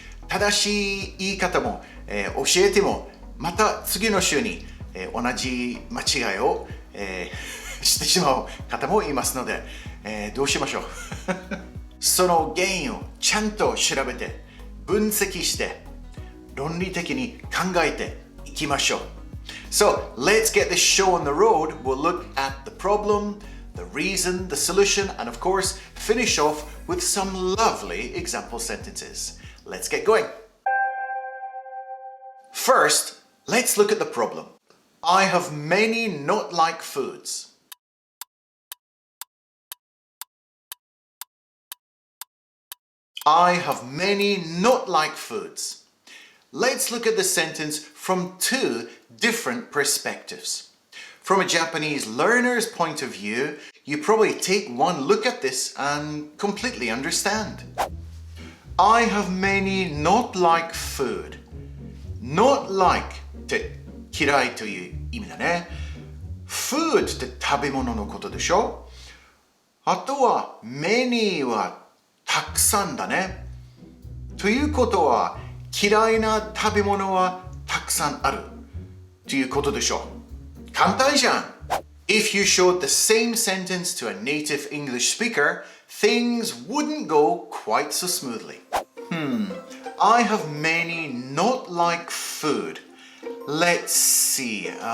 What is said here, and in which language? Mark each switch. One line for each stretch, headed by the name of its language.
Japanese: 正しい言い方も、教えてもまた次の週に、同じ間違いを、してしまう方もいますので、どうしましょうその原因をちゃんと調べて分析して論理的に考えていきましょう。
English: So, let's get this show on the road. We'll look at the problem, the reason, the solution, and of course, finish off with some lovely example sentences. Let's get going. First, let's look at the problem. I have many not like foods. I have many not like foods. Let's look at the sentence from two different perspectives. From a Japanese learner's point of view, you probably take one look at this and completely understand. I have many not like food. Not like
Japanese: って嫌いという意味だね。
English: Food
Japanese: って食べ物のことでしょ。あとは
English: many
Japanese: はたくさんだね。ということは嫌いな食べ物はたくさんあるということでしょう。簡単じゃん。
English: If you showed the same sentence to a native English speaker, things wouldn't go quite so smoothly. I have many not like food. Let's see.